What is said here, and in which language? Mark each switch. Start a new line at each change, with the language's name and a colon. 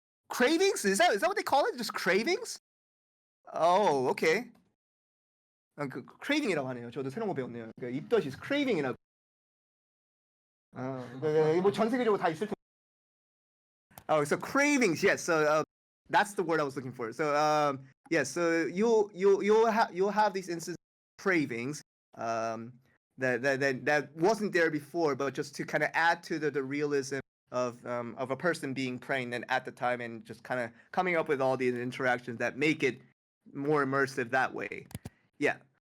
English: Cravings? Is that what they call it? Just cravings? Oh, okay.
Korean: 크레이빙이라고 하네요. 저도 새로운 거 배웠네요. 그러니까 입덧이 크레이빙이라고. 뭐전 세계적으로 다 있을 텐데.
English: Oh, so cravings, yes. So that's the word I was looking for. So yes, so you'll have these instances of cravings that wasn't there before, but just to kind of add to the realism of a person being pregnant at the time and just kind of coming up with all these interactions that make it more immersive that way. Yeah.